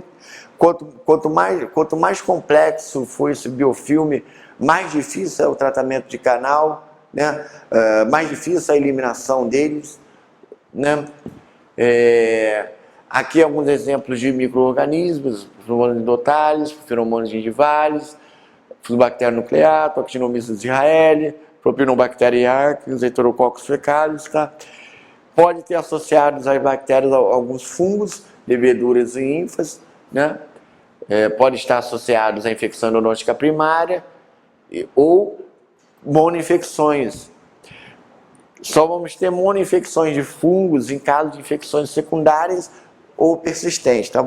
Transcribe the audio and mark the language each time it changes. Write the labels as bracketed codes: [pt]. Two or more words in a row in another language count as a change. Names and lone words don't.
[pt] Quanto mais complexo for esse biofilme, mais difícil é o tratamento de canal, né? Mais difícil a eliminação deles, né? Aqui alguns exemplos de micro-organismos: feromonas endotálios, feromonas gingivales, Fusobactéria nucleata, Actinomyces israeli, Propionobacteria arcus, Heterococcus fecalis, tá? Pode ter associados às bactérias alguns fungos, leveduras e ínfas, né? Pode estar associados à infecção endodôntica primária ou monoinfecções. Só vamos ter monoinfecções de fungos em caso de infecções secundárias ou persistentes, tá bom?